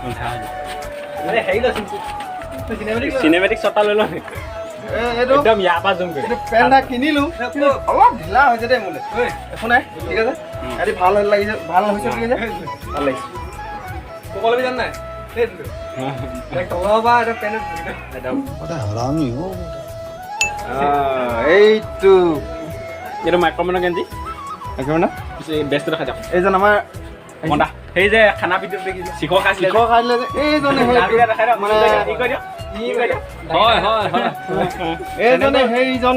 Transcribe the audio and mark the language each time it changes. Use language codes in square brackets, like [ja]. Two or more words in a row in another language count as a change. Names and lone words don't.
[en] cinematic shot [as] লৈ লওঁ এইটো একদম ইয়াৰ পৰা জুম কৰি পেণ্ট এটা কিনিলোঁ অলপ ঢিলা হৈছে দেই মোলৈ একো নাই ঠিক আছে আজি ভাল লাগিছে ভাল হৈছে ঠিক আছে ভাল লাগিছে ক'বলৈ জান নাই [hi] बड़ा हरामी हो [as] এইটো এইটো মাইক্ৰমেনৰ গেঞ্জি একেবাৰে না বেষ্টটো দেখা যাওক এইজন আমাৰ মন্দা সেই যে খানা ভিডিঅ'ত দেখিছে শিখৰ খাইছিলে শিখৰ খাই দিলে যে এইজনে মানে হয় হয় হয় এইজনে সেইজন